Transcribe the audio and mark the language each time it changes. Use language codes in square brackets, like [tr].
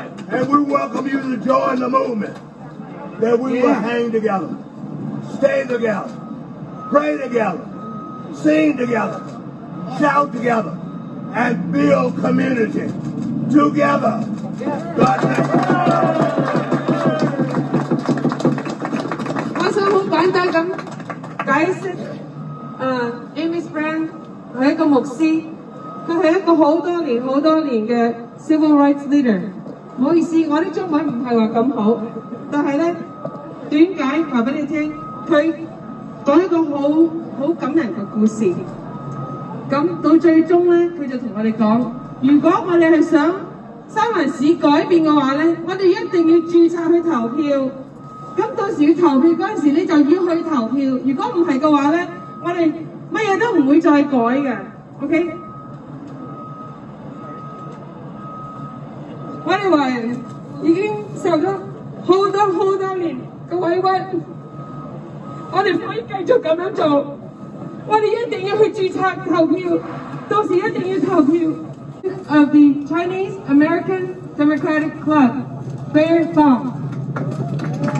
[en] And we welcome you to join the movement that we will hang together, stay together, pray together, sing together, shout together, and build community together. God bless you. [yue] 我想好簡單咁解釋，Amos Brown 係一個牧師，佢係一個好多年嘅 [en] civil rights leader。 [yue] 唔好意思，我啲中文唔係話咁好，但係咧點解話俾你聽？佢講一個好感人嘅故事。咁到最終咧，佢就同我哋講：如果我哋係想三藩市改變嘅話咧，我哋一定要註冊去投票。咁到時要投票嗰陣時，你就要去投票。如果唔係嘅話咧，我哋乜嘢都唔會再改嘅。 OK？我哋華人已經受咗好多年嘅委屈，我哋唔可以繼續咁樣做。我哋一定要去註冊投票，到時一定要投票。 [en] Of the Chinese American Democratic Club, Bayard Fong.